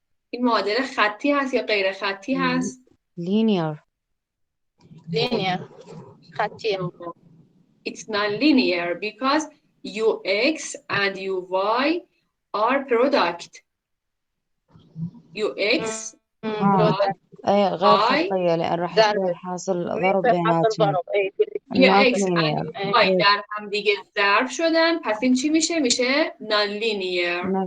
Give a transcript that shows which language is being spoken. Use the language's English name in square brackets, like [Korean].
[Persian] این معادله خطی هست یا غیر خطی هست؟ [English] linear. [Arabic] خطية. [English] It's non-linear because ux and uy are product. ux [Arabic] أي غير خطية لأن راح يصير حاصل ضرب بيناتهم. [English] ux and uy [Persian] در هم دیگه ضرب شدن پس این چی میشه؟ میشه non-linear.